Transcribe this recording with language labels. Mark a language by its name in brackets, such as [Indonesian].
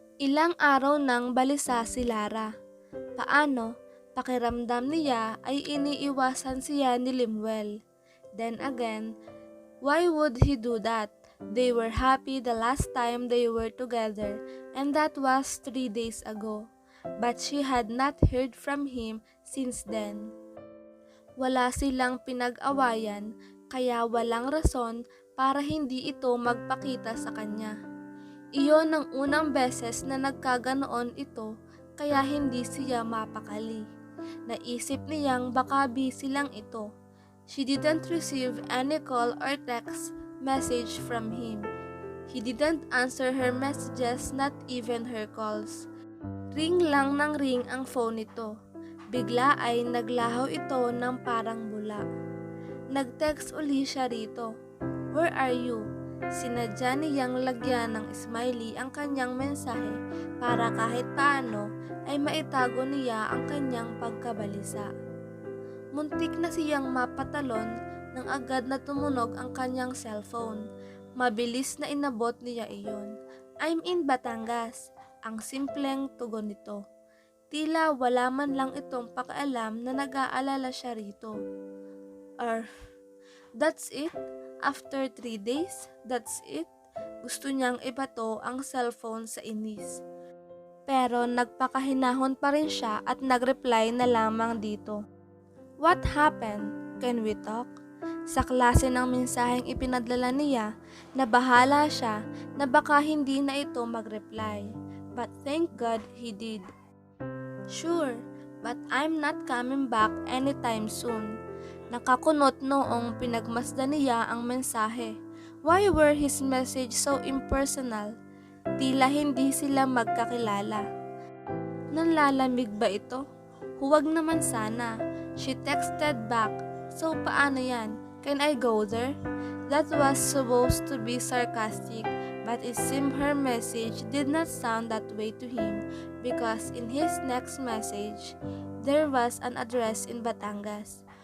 [Filipino] Ilang araw nang balisa si Lara. Paano? Pakiramdam niya ay iniiwasan siya ni Limuel. [English] Then again, why would he do that? They were happy the last time they were together, and that was 3 days ago. But she had not heard from him since then. [Filipino] Wala silang pinag-awayan, kaya walang rason para hindi ito magpakita sa kanya. Iyon ang unang beses na nagkaganoon ito, kaya hindi siya mapakali. Naisip niyang baka busy lang ito. [English] She didn't receive any call or text message from him. He didn't answer her messages, not even her calls. [Filipino] Ring lang ng ring ang phone nito. Bigla ay naglahaw ito ng parang bula. Nag-text uli siya rito. Where are you? Sinadya niyang lagyan ng smiley ang kanyang mensahe para kahit paano ay maitago niya ang kanyang pagkabalisa. Muntik na siyang mapatalon nang agad na tumunog ang kanyang cellphone. Mabilis na inabot niya iyon. I'm in Batangas. Ang simpleng tugon nito. Tila wala man lang itong pakialam na nag-aalala siya rito. [English] That's it? After 3 days? That's it? [Filipino] Gusto niyang ibato ang cellphone sa inis. Pero nagpakahinahon pa rin siya at nag-reply na lamang dito. What happened? Can we talk? Sa klase ng mensaheng ipinadala niya, nabahala siya na baka hindi na ito mag-reply. [English] But thank God he did. Sure, but I'm not coming back anytime soon. [Filipino] Nakakunot noong pinagmasdan niya ang mensahe. [English] Why were his message so impersonal? [Filipino] Tila hindi sila magkakilala. Nanlalamig ba ito? [English] Huwag naman sana. She texted back. So paano yan? Can I go there? That was supposed to be sarcastic, but it seemed her message did not sound that way to him because in his next message, there was an address in Batangas.